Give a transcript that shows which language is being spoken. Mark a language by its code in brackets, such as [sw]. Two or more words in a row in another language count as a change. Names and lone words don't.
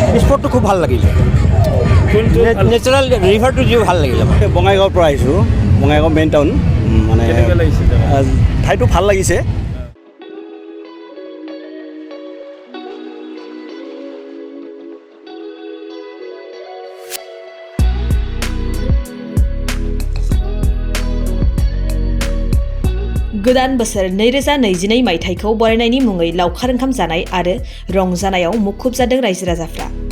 [as] স্পটটো খুব ভাল লাগিলে। [en] natural river [as] যি ভাল লাগিলে। বঙাইগাঁৱৰ পৰা আহিছোঁ, বঙাইগাঁও [en] main town. [as] মানে ঠাইটো ভাল লাগিছে। [brx] गोदान बोसोर 2022 मायथाइखौ बरायनायनि मुङै लावखार ओंखाम जानाय आरो रंजानायाव मुखुब जादों रायजो राजाफ्रा।